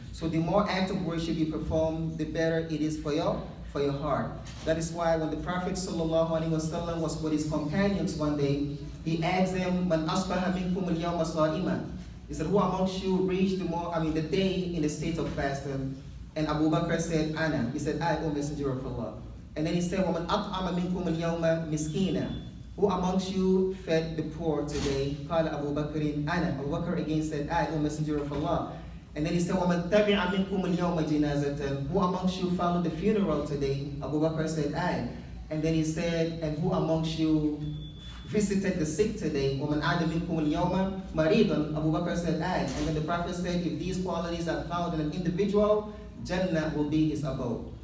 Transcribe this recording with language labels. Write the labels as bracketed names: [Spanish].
[English] So the more acts of worship you perform, the better it is for your heart. That is why when the Prophet ﷺ was with his companions one day, he asked them, [Arabic] Man asbaha minkum al-yawma sa'ima. [English] He said, who amongst you reached the day in the state of fasting? And Abu Bakr said, Ana. He said, I, O Messenger of Allah. And then he said, [Arabic] وَمَنْ أَطْعَمَ مِنْكُمُ الْيَوْمَ مِسْكِينًا. [English] Who amongst you fed the poor today? قال Abu Bakr, Ana. Abu Bakr again said, I, O Messenger of Allah. And then he said, [Arabic] وَمَنْ تَبِعَ مِنْكُمُ الْيَوْمَ جِنَازَةً. [English] Who amongst you followed the funeral today? Abu Bakr said, I. And then he said, and who amongst you visited the sick today? [Arabic] وَمَنْ عَادَ مِنْكُمُ الْيَوْمَ مَرِيضًا. [English] Abu Bakr said, I. And then the Prophet said, if these qualities are found in an individual, Jannah will be his abode.